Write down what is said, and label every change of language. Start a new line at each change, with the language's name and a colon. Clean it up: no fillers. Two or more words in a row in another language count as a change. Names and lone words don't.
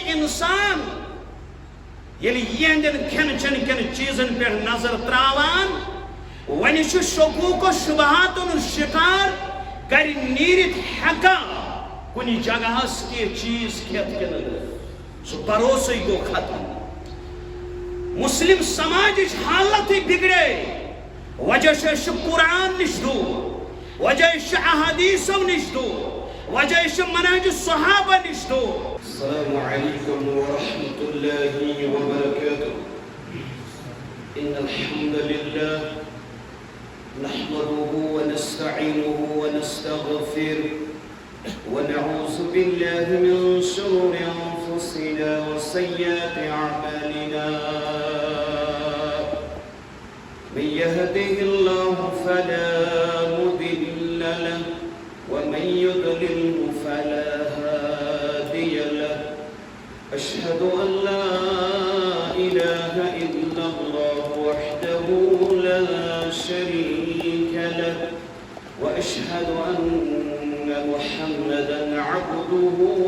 Kashmiri: انسان ییٚلہِ یِہنٛدٮ۪ن کھٮ۪ن چٮ۪ن کٮ۪ن چیٖزن پٮ۪ٹھ نظر تراوان وۄنۍ چھُ شکوٗک و شبہاتن شکار گرِ نیٖرِتھ ہٮ۪کان کُنہِ جگہس کینٛہہ چیٖز کھٮ۪تھ کِنہٕ سُہ بھروسے گوٚو ختم مسلم سماجٕچ حالتٕے بِگڑے وجہ چھُ قرآن نِش دوٗر وجہ چھُ احادیثو نِش دوٗر وجہ چھُ منہج الصحابہ نِش دوٗر
Arabic: السلام علیکم ورحمۃ اللہ وبرکاتہ ان الحمد للہ نحمده ونستعينه ونستغفره ونعوذ بالله من شرور أنفسنا وسيئات أعمالنا من يهده الله فلا مضل له ومن يضلل فلا هادي له أشهد أن لا إله إلا الله وحده لا شريك له وأشهد أن محمدا عبده